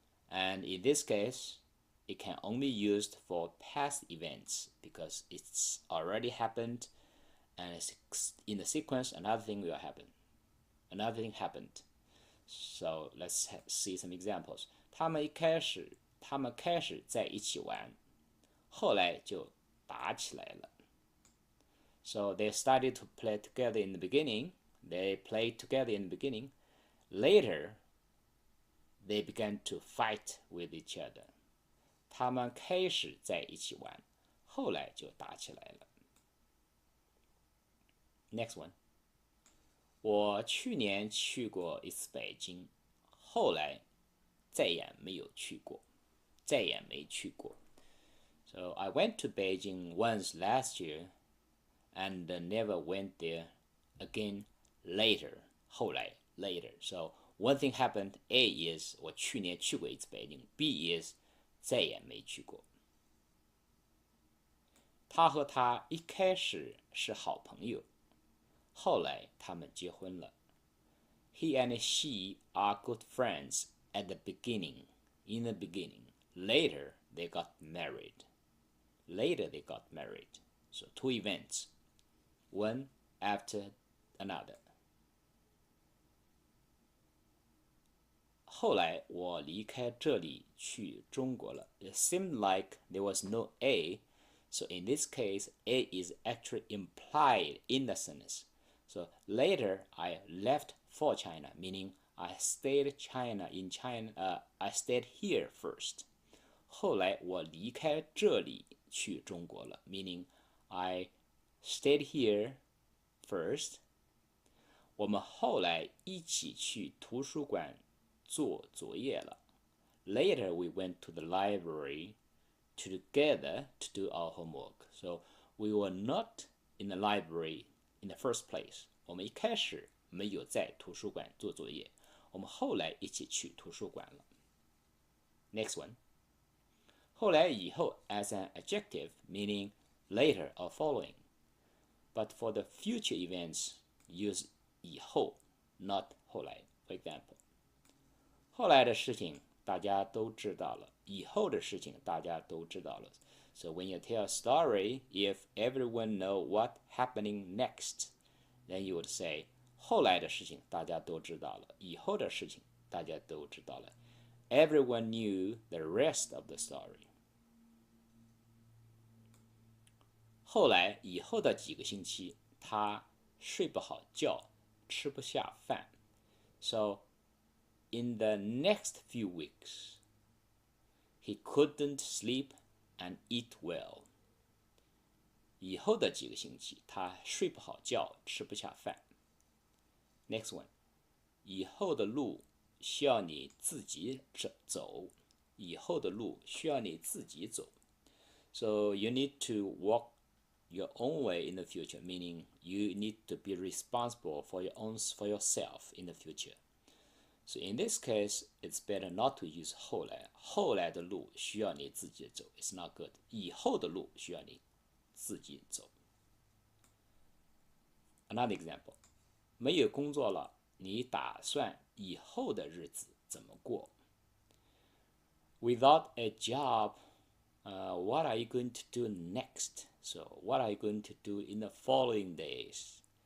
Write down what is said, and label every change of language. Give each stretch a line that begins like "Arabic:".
English: And in this case, it can only be used for past events because it's already happened and in the sequence another thing will happen. Another thing happened. So let's see some examples.
Chinese: 他们开始在一起玩，后来就打起来了。
English: So they started to play together in the beginning. They played together in the beginning. Later, they began to fight with each other.
Chinese: 他们开始在一起玩，后来就打起来了。
English: Next one.
Chinese: 我去年去过一次北京，后来再也没有去过，再也没去过。
English: So I went to Beijing once last year and never went there again later. 后来 later. So one thing happened. A is
Chinese: 我去年去过一次北京。
English: B is
Chinese: 再也没去过。他和她一开始是好朋友，后来他们结婚了。
English: He and she are good friends at the beginning, in the beginning. Later, they got married. Later, they got married. So two events, one after another.
Chinese: 后来我离开这里去中国了。
English: It seemed like there was no A, so in this case, A is actually implied in the sentence. So later, I left for China, meaning I stayed in China. I stayed here first.
Chinese: 后来我离开这里去中国了
English: meaning I stayed here first.
Chinese: 我们后来一起去图书馆做作业了。
English: Later we went to the library together to do our homework. So we were not in the library in the first place.
Chinese: 我们一开始没有在图书馆做作业，我们后来一起去图书馆了。
English: Next one. 后来以后 as an adjective meaning later or following. But for the future events, use
Chinese: 以后
English: not
Chinese: 后来
English: For example,
Chinese: 后来的事情大家都知道了，以后的事情大家都知道了。
English: So when you tell a story, if everyone know what happening next, then you would say
Chinese: 后来的事情大家都知道了，以后的事情大家都知道了。
English: Everyone knew the rest of the story.
Chinese: 后来以后的几个星期，他睡不好觉，吃不下饭。
English: So in the next few weeks, he couldn't sleep and eat well.
Chinese: 以后的几个星期他睡不好觉，吃不下饭。
English: Next one，
Chinese: 以后的路需要你自己走。以后的路需要你自己走。
English: So you need to walk your own way in the future, meaning you need to be responsible for yourself in the future. So in this case, it's better not to use 后来。
Chinese: 后来的路需要你自己走 ，
English: it's not good.
Chinese: 以后的路需要你自己走。
English: Another example，
Chinese: 没有工作了，你打算以后的日子怎么过？
English: Without a job, what are you going to do next? So what are you going to do in the following days?